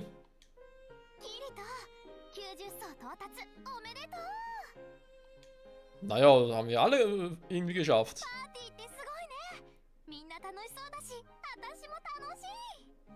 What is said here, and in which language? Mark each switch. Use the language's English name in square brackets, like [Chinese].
[Japanese] キリト、90層到達おめでとう。 [German] Naja, das haben wir alle irgendwie geschafft. [Japanese] パーティーってすごいね。みんな楽しそうだし、私も楽しい。